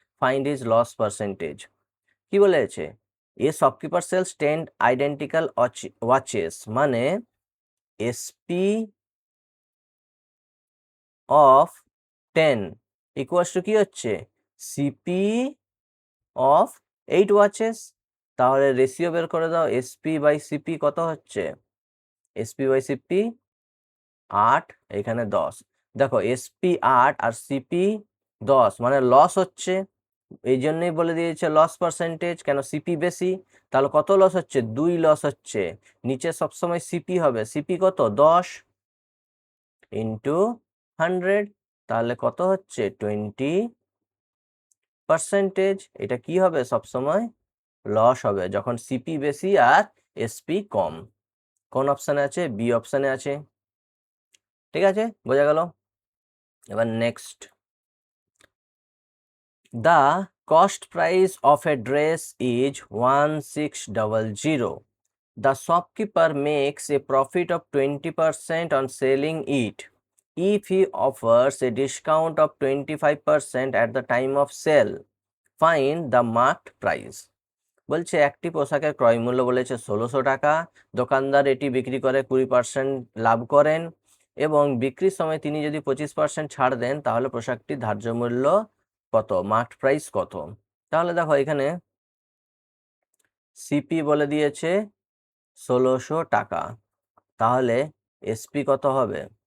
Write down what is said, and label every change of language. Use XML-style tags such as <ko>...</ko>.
<en>Find his loss percentage.</en> <bn>কি বলেছে?</bn> <en>a shopkeeper sells 10 identical watches,</en> <bn>মানে</bn> <en>SP of 10 equals to</en> <bn>কি হচ্ছে?</bn> <en>CP of 8 watches।</en> <bn>তাহলে রেশিও বের করে দাও, SP/CP কত হচ্ছে? SP/CP 8, এখানে 10। দেখো SP 8 আর CP 10, মানে লস হচ্ছে, এই জন্যই বলে দিয়েছে লস পার্সেন্টেজ, কেন সিপি বেশি। তাহলে কত লস হচ্ছে? 2 লস হচ্ছে। নিচে সবসময় সিপি হবে, সিপি কত? 10 ইন্টু 100, তাহলে কত হচ্ছে? 20%। এটা কি হবে? সবসময় লস হবে যখন সিপি বেশি আর এসপি কম। কোন অপশানে আছে? বি অপশানে আছে। ঠিক আছে, বোঝা গেল।</bn> <en>এবার next, the cost price of a dress is 1600। The shopkeeper makes a profit of 20% on selling it if he offers a discount of 25% at the time of sale. Find the marked price.</en> <bn>বলছে একটি পোশাকের ক্রয় মূল্য বলেছে 1600 টাকা, দোকানদার এটি বিক্রি করে 20% লাভ করেন এবং বিক্রির সময় তিনি যদি 25% ছাড় দেন তাহলে পোশাকটির ধার্য মূল্য কত? মার্কড প্রাইস কত? তাহলে দেখো এখানে সিপি বলে দিয়েছে 1600 টাকা, তাহলে এসপি কত হবে?</bn>